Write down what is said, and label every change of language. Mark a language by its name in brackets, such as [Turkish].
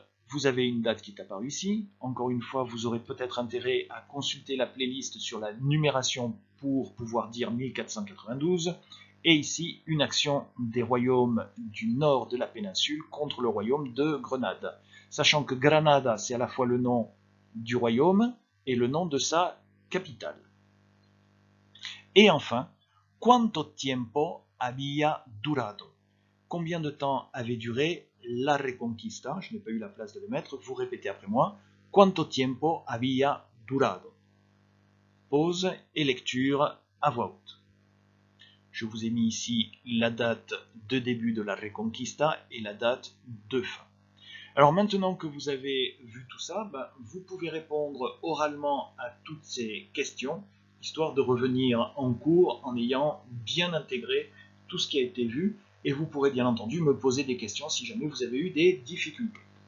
[French] Vous avez une date qui est apparue ici. Encore une fois, vous aurez peut-être intérêt à consulter la playlist sur la numération pour pouvoir dire 1492. Et ici, une action des royaumes du nord de la péninsule contre le royaume de Grenade. Sachant que Granada, c'est à la fois le nom du royaume et le nom de sa capitale. Et enfin, [Spanish] ¿cuánto tiempo había durado? [French] Combien de temps avait duré la reconquista? Je n'ai pas eu la place de le mettre. Vous répétez après moi. [Spanish] ¿Cuánto tiempo había durado? [French] Pause et lecture à voix haute. Je vous ai mis ici la date de début de la Reconquista et la date de fin. Alors maintenant que vous avez vu tout ça, vous pouvez répondre oralement à toutes ces questions, histoire de revenir en cours en ayant bien intégré tout ce qui a été vu, et vous pourrez bien entendu me poser des questions si jamais vous avez eu des difficultés.